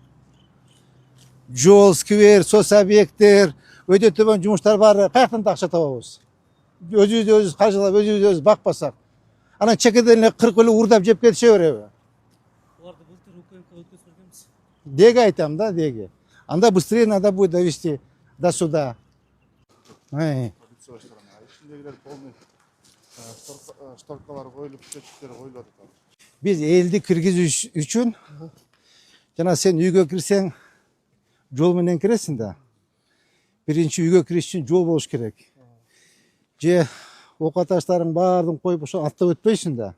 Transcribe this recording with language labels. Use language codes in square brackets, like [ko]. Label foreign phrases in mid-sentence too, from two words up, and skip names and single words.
[ky] Жол, сквер, соц объекттер, өтө төмөн жумуштар баары каяктан акча табабыз? Өзүбүз каржылап, өзүбүз бакпасак. Анан чекеден эле 40 эле урдап жеп кетише береби? Буларды былтыр УКМК өткөзбөгөнбүз. Деги айтам да, деги. [ru] Анда быстрее надо будет довести до суда. [ky] Ичиндегилер полный шторкалар коюлуп, чөчүктөр коюлуп атат. Биз элди киргизүү үчүн жана сен үйгө кирсең жол менен киресиң да. Биринчи үйгө кириш үчүн жол болуш керек. Же ока таштарың баарын коюп ошо аттап өтпөйсүң да.